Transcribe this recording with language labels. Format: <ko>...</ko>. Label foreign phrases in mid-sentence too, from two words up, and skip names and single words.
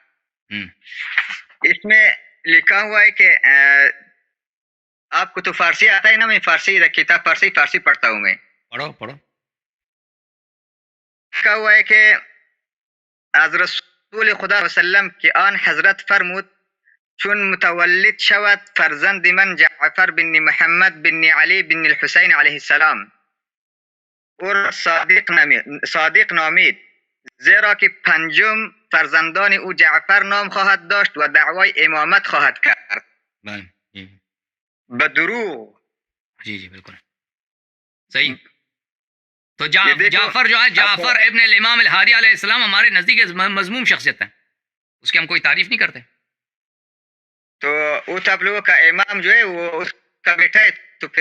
<ur>اس میں لکھا ہوا ہے کہ آپ کو تو فارسی آتا ہے نا؟ میں فارسی کتاب فارسی پڑھتا ہوں میں. پڑھو.</ur> <fa>لکھا ہوا ہے کہ از رسول خدا وسلم کی آن حضرت فرمود چون متولد شود فرزند من جعفر بن محمد بن علی بن الحسین</fa> <ar>علیه السلام</ar> <fa>اور صادق نامید، زیرا که پنجم فرزندان او جعفر نام خواهد داشت و دعوای امامت خواهد کرد. بدروغ.</fa> <ur>جی بالکل صحیح. تو جعفر جو ہے، جعفر ابن الامام الہادی</ur> <ar>علیہ السلام،</ar> <ur>ہمارے نزدیک مذموم شخصیت ہے، اس کی ہم کوئی تعریف نہیں کرتے. تو وہ تو آپ لوگوں کا امام جو ہے وہ اس کا بیٹا ہے، تو پھر</ur>